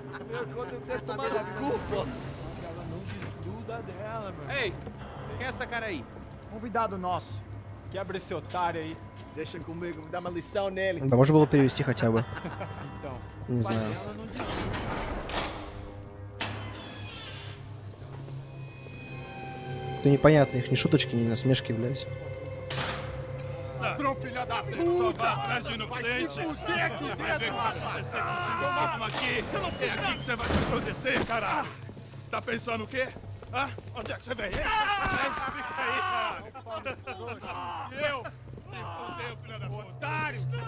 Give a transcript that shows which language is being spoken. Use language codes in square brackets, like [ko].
[pt] Meu conta eu quero tomar no cu, pô. Ela não desgruda dela, meu. Ei, quem é essa cara aí? Convidado nosso. Quebra esse otário aí. Deixa comigo, me dá uma lição nele. [ru] Да, можно было перевести хотя бы. [pt] Então. [ru] Не знаю. [pt] Ela não desgruda. [ru] Это непонятно, их ни шуточки, ни насмешки, блядь. [pt] Ladrão, filha da puta! Vai atrás de inocente! Vai ver o que vai acontecer contigo mesmo aqui! É aqui que você vai se proteger, caralho! Tá pensando o quê? Hã? Onde é que você vem? Fica aí, cara! E eu? Se fodeu, filha da puta! Otário!